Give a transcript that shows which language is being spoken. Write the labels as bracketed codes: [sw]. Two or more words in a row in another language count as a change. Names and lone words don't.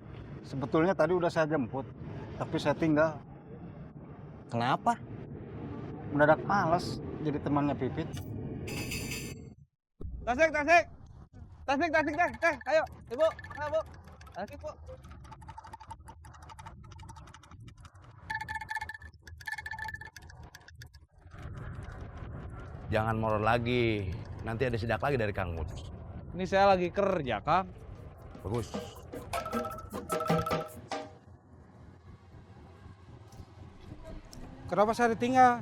[id] Sebetulnya tadi udah saya jemput, tapi saya tinggal. Kenapa? Mendadak males jadi temannya Pipit. Tasik, tasik. Tasik, tasik, teh. Ayo, Ibu. Ayo, Bu. Tasik, Bu. Jangan molor lagi. Nanti ada sidak lagi dari Kang Mus. Ini saya lagi kerja, Kang. Bagus. Kenapa saya ditinggal?